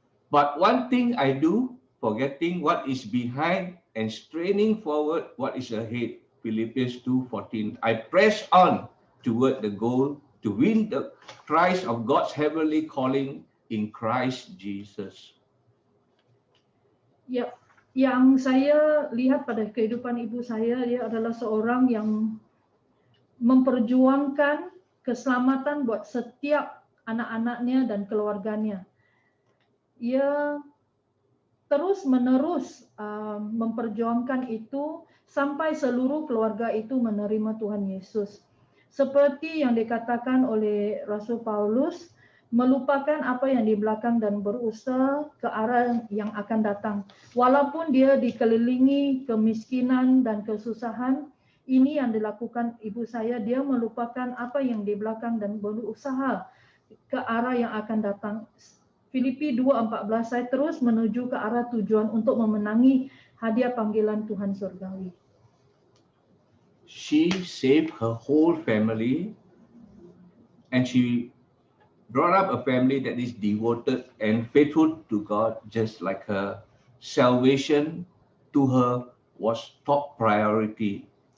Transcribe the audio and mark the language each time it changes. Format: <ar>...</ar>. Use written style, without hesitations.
<en>But one thing I do, forgetting what is behind and straining forward what is ahead. Philippians 2:14. I press on toward the goal to win the prize of God's heavenly calling in Christ Jesus.</en> <ms>Ya, yang saya lihat pada kehidupan ibu saya, dia adalah seorang yang memperjuangkan keselamatan buat setiap anak-anaknya dan keluarganya. Ia terus-menerus memperjuangkan itu sampai seluruh keluarga itu menerima Tuhan Yesus. Seperti yang dikatakan oleh Rasul Paulus, melupakan apa yang di belakang dan berusaha ke arah yang akan datang. Walaupun dia dikelilingi kemiskinan dan kesusahan, ini yang dilakukan ibu saya, dia melupakan apa yang di belakang dan berusaha ke arah yang akan datang. Filipi 2:14, saya terus menuju ke arah tujuan untuk memenangi hadiah panggilan Tuhan surgawi.</ms> <en>She saved her whole family and she brought up a family that is devoted and faithful to God just like her. Salvation to her was top priority.</en>